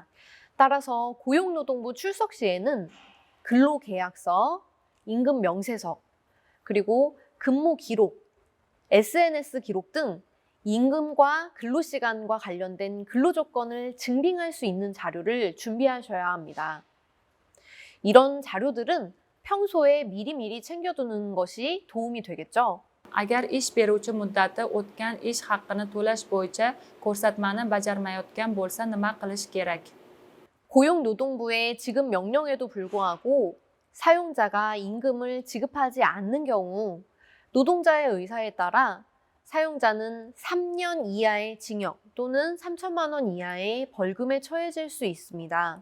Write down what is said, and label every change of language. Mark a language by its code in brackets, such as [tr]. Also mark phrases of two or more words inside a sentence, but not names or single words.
[ko] 따라서 고용노동부 출석 시에는 근로계약서, 임금 명세서, 그리고 근무 기록, SNS 기록 등 임금과 근로시간과 관련된 근로조건을 증빙할 수 있는 자료를 준비하셔야 합니다. 이런 자료들은 평소에 미리미리 챙겨두는 것이 도움이 되겠죠. [uz] Agar ish beruvchi muddati o'tgan ish haqqini to'lash bo'yicha ko'rsatmani bajarmayotgan bo'lsa nima qilish kerak? [ko] 고용노동부의 지급 명령에도 불구하고 사용자가 임금을 지급하지 않는 경우 노동자의 의사에 따라 사용자는 3년 이하의 징역 또는 3천만 원 이하의 벌금에 처해질 수 있습니다.